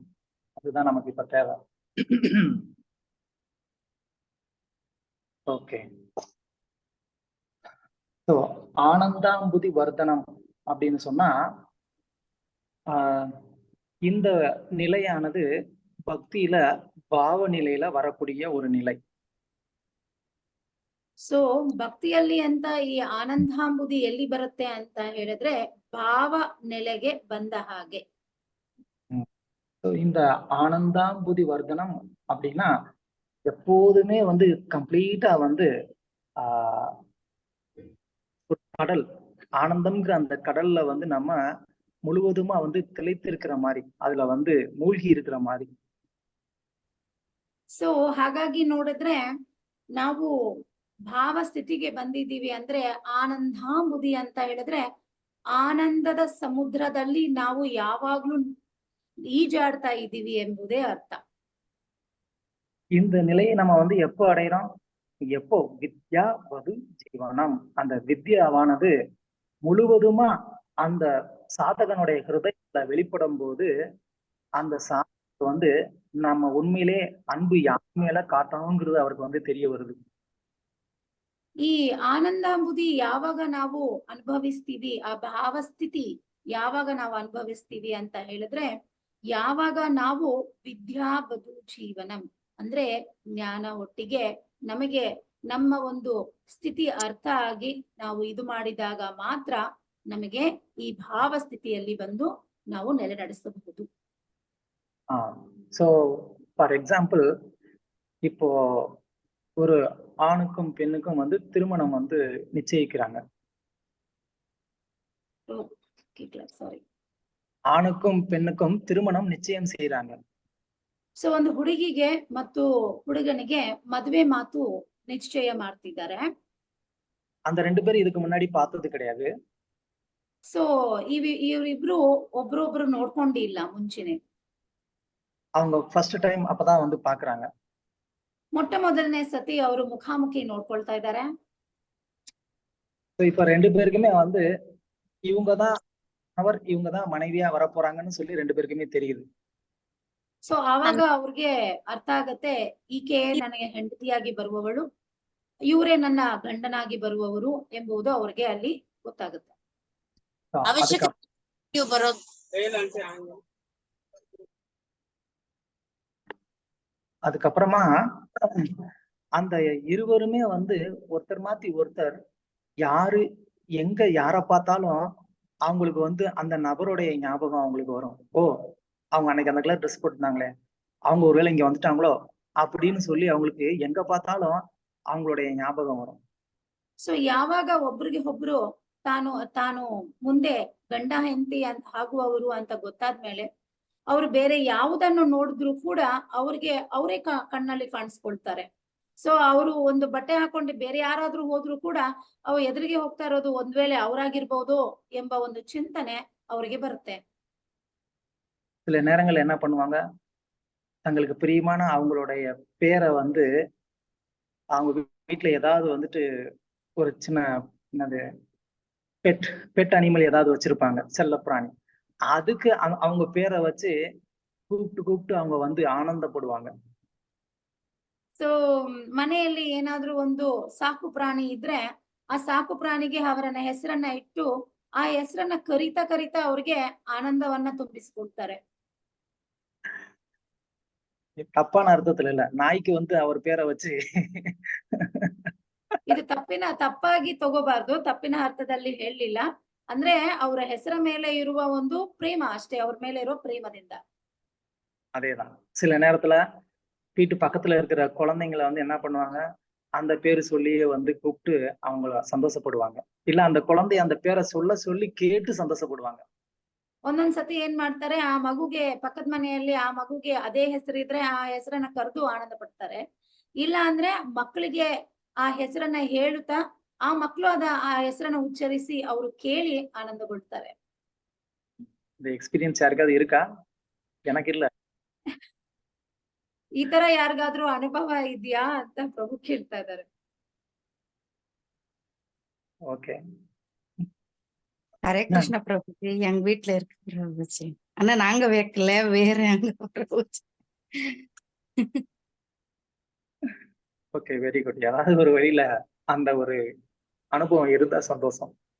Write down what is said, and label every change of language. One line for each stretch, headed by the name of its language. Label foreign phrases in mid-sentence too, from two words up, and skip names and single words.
Tamil: அதுதான் நமக்கு இப்ப தேவை. ஓகே. ஸோ ஆனந்தாம்புதி வர்த்தனம் அப்படின்னு சொன்னா இந்த நிலையானது பக்தியில பாவ நிலையில வரக்கூடிய ஒரு நிலை.
Kannada: ಸೊ ಭಕ್ತಿಯಲ್ಲಿ ಅಂತ ಈ ಆನಂದಾಂಬುದಿ ಎಲ್ಲಿ ಬರುತ್ತೆ ಅಂತ ಹೇಳಿದ್ರೆ ಭಾವ ನೆಲೆಗೆ ಬಂದ ಹಾಗೆ.
Tamil: இந்த ஆனந்தாம்புதி வர்த்தனம் அப்படின்னா எப்போதுமே வந்து கம்ப்ளீட்டா வந்து ஒரு கடல், ஆனந்தம்ங்கிற அந்த கடல்ல வந்து நம்ம முழுவதுமா வந்து திளைத்து இருக்கிற மாதிரி, அதுல வந்து மூழ்கி இருக்கிற மாதிரி.
Kannada: ಸೊ ಹಾಗಾಗಿ ನೋಡಿದ್ರೆ ನಾವು ಭಾವ ಸ್ಥಿತಿಗೆ ಬಂದಿದ್ದೀವಿ ಅಂದ್ರೆ ಆನಂದಾಂಬುದಿ ಅಂತ ಹೇಳಿದ್ರೆ ಆನಂದದ ಸಮುದ್ರದಲ್ಲಿ ನಾವು ಯಾವಾಗ್ಲೂ ಈಜಾಡ್ತಾ ಇದ್ದೀವಿ ಎಂಬುದೇ ಅರ್ಥ.
Tamil: இந்த நிலையை நம்ம வந்து எப்போ அடைகிறோம்? எப்போ வித்யா வது ஜீவனம், அந்த வித்யாவானது முழுவதுமா அந்த சாதகனுடைய ஹிருதயத்துல வெளிப்படும் போது அந்த சாதக வந்து நம்ம உண்மையிலே அன்பு யார் மேல காட்டணுங்கிறது அவருக்கு வந்து தெரிய வருது.
Kannada: ಈ ಆನಂದಾಂಬುದಿ ಯಾವಾಗ ನಾವು ಅನುಭವಿಸ್ತೀವಿ, ಆ ಭಾವಸ್ಥಿತಿ ಯಾವಾಗ ನಾವು ಅನುಭವಿಸ್ತೀವಿ ಅಂತ ಹೇಳಿದ್ರೆ ಯಾವಾಗ ನಾವು ವಿದ್ಯಾ ಬದು ಜೀವನಂ ಅಂದ್ರೆ ಜ್ಞಾನ ಒಟ್ಟಿಗೆ ನಮಗೆ ನಮ್ಮ ಒಂದು ಸ್ಥಿತಿ ಅರ್ಥ ಆಗಿ ನಾವು ಇದು ಮಾಡಿದಾಗ ಮಾತ್ರ ನಮಗೆ ಈ ಭಾವ ಸ್ಥಿತಿಯಲ್ಲಿ ಬಂದು ನಾವು ನೆಲೆ ನಡೆಸಬಹುದು.
English: So for example,
Tamil: இப்போ ஒரு ஆணுக்கும் பெண்ணுக்கும் வந்து திருமணம் வந்து நிச்சயிக்கிறாங்க.
Kannada: ಸಾರಿ,
Tamil: ஆணுக்கும் பெண்ணுக்கும் திருமணம் நிச்சயம் செய்யறாங்க.
Kannada: ಸೊ ಒಂದು ಹುಡುಗಿಗೆ ಮತ್ತು ಹುಡುಗನಿಗೆ ಮದುವೆ ಮಾತು ನಿಶ್ಚಯ ಮಾಡ್ತಿದ್ದಾರೆ.
Tamil: அந்த ரெண்டு பேரும் இதுக்கு முன்னாடி பார்த்தது கிடையாது.
Kannada: ಸೊ ಇವರಿಬ್ರು ಒಬ್ರೊಬ್ರು ನೋಡ್ಕೊಂಡಿಲ್ಲ ಮುಂಚೆನೆ.
Tamil: அவங்க
English: first time
Tamil: அப்பதான் வந்து பாக்குறாங்க.
Kannada: ಮೊಟ್ಟ ಮೊದಲನೇ ಸತಿ ಅವರು ಮುಖಾಮುಖಿ ನೋಡ್ಕೊಳ್ತಾ ಇದ್ದಾರೆ.
Tamil: இப்ப ரெண்டு பேருக்குமே வந்து இவங்கதான் அவர், இவங்கதான் மனைவியா வர போறாங்கன்னு சொல்லி ரெண்டு பேருக்குமே தெரியுது.
Kannada: ಸೊ ಆವಾಗ ಅವ್ರಿಗೆ ಅರ್ಥ ಆಗತ್ತೆ, ಈಕೆ ನನಗೆ ಹೆಂಡತಿಯಾಗಿ ಬರುವವಳು, ಇವರೇ ನನ್ನ ಗಂಡನಾಗಿ ಬರುವವರು ಎಂಬುದು ಅವ್ರಿಗೆ ಅಲ್ಲಿ ಗೊತ್ತಾಗುತ್ತೆ.
Tamil: அதுக்கப்புறமா அந்த இருவருமே வந்து ஒருத்தர் மாத்தி ஒருத்தர் யாரு எங்க யார பார்த்தாலும் அவங்களுக்கு வந்து அந்த நபருடைய ஞாபகம் அவங்களுக்கு வரும். ஓ, அவங்க அன்னைக்கு அந்த கலர் ட்ரெஸ் போட்டுருந்தாங்களே, அவங்க ஒருவேளை இங்க வந்துட்டாங்களோ அப்படின்னு சொல்லி அவங்களுக்கு எங்க பார்த்தாலும் அவங்களுடைய ஞாபகம் வரும்.
Kannada: ಸೊ ಯಾವಾಗ ಒಬ್ರಿಗೆ ಒಬ್ರು ತಾನು ಮುಂದೆ ಗಂಡ ಹೆಂಡತಿ ಅಂತ ಆಗುವವರು ಅಂತ ಗೊತ್ತಾದ್ಮೇಲೆ ಅವ್ರು ಬೇರೆ ಯಾವುದನ್ನು ನೋಡಿದ್ರು ಕೂಡ ಅವ್ರಿಗೆ ಅವರೇ ಕಣ್ಣಲ್ಲಿ ಕಾಣಿಸ್ಕೊಳ್ತಾರೆ. ಸೊ ಅವರು ಒಂದು ಬಟ್ಟೆ ಹಾಕೊಂಡು ಬೇರೆ ಯಾರಾದ್ರೂ ಹೋದ್ರು ಕೂಡ ಅವ್ರು ಎದುರಿಗೆ ಹೋಗ್ತಾ ಇರೋದು ಒಂದ್ ವೇಳೆ ಅವರಾಗಿರ್ಬೋದು ಎಂಬ ಒಂದು ಚಿಂತನೆ ಅವರಿಗೆ ಬರುತ್ತೆ.
Tamil: சில நேரங்கள்ல என்ன பண்ணுவாங்க, தங்களுக்கு பிரியமான அவங்களுடைய பேரை வந்து அவங்க வீட்டுல ஏதாவது வந்துட்டு ஒரு சின்ன என்னது
English: pet animal
Tamil: ஏதாவது வச்சிருப்பாங்க, செல்ல பிராணி, அதுக்கு அவங்க பேரை வச்சு கூப்பிட்டு அவங்க வந்து ஆனந்தப்படுவாங்க.
Kannada: ಸೊ ಮನೆಯಲ್ಲಿ ಏನಾದ್ರೂ ಒಂದು ಸಾಕು ಪ್ರಾಣಿ ಇದ್ರೆ ಆ ಸಾಕು ಪ್ರಾಣಿಗೆ ಅವರನ್ನ ಹೆಸರನ್ನ ಇಟ್ಟು ಆ ಹೆಸರನ್ನ ಕರಿತಾ ಅವ್ರಿಗೆ ಆನಂದವನ್ನ ತುಂಬಿಸ್ಕೊಳ್ತಾರೆ.
Tamil: தப்பான அர்த்தத்துல இல்ல, நாய்க்கு வந்து அவர் பேரை வச்சு
Kannada: ಇದು ತಪ್ಪಾಗಿ ತಗೋಬಾರ್ದು, ತಪ್ಪಿನ ಅರ್ಥದಲ್ಲಿ ಹೇಳಲಿಲ್ಲ. ಅಂದ್ರೆ ಅವರ ಹೆಸರ ಮೇಲೆ ಇರುವ ಒಂದು ಪ್ರೇಮ ಅಷ್ಟೇ, ಅವ್ರ ಮೇಲೆ ಇರೋ ಪ್ರೇಮದಿಂದ.
Tamil: அதேதான். சில நேரத்துல வீட்டு பக்கத்துல இருக்கிற குழந்தைங்களை வந்து என்ன பண்ணுவாங்க, அந்த பேரு சொல்லியே வந்து கூப்பிட்டு அவங்கள சந்தோஷப்படுவாங்க. இல்ல அந்த குழந்தைய அந்த பேரை சொல்லி கேட்டு சந்தோஷப்படுவாங்க.
Kannada: ಒಂದೊಂದ್ಸತಿ ಏನ್ ಮಾಡ್ತಾರೆ, ಆ ಮಗುಗೆ ಪಕ್ಕದ ಮನೆಯಲ್ಲಿ ಆ ಮಗುಗೆ ಅದೇ ಹೆಸರಿದ್ರೆ ಆ ಹೆಸರನ್ನ ಕರೆದು ಆನಂದ ಪಡ್ತಾರೆ. ಇಲ್ಲ ಅಂದ್ರೆ ಮಕ್ಕಳಿಗೆ ಆ ಹೆಸರನ್ನ ಹೇಳುತ್ತಾ ಆ ಮಕ್ಕಳು ಆ ಹೆಸರನ್ನ ಉಚ್ಚರಿಸಿ ಅವರು ಕೇಳಿ ಆನಂದಗೊಳ್ತಾರೆ.
Tamil: இந்த எக்ஸ்பீரியன்ஸ் யாருக்காவது இருக்கா? எனக்கு இல்ல.
Kannada: ಈ ತರ ಯಾರಿಗಾದ್ರೂ ಅನುಭವ ಇದೆಯಾ ಅಂತ ಪ್ರಭು ಕೇಳ್ತಾ ಇದ್ದಾರೆ.
Tamil: ஓகே. ஹரே கிருஷ்ண பிரபுஜி, எங்க வீட்டுல இருக்கு பிரபுஜி. ஆனா நாங்க வைக்கல, வேற அங்க பிரபுஜி.
English: Okay, very good.
Tamil: ஏதாவது ஒரு வழியில அந்த ஒரு அனுபவம் இருந்தா சந்தோஷம்.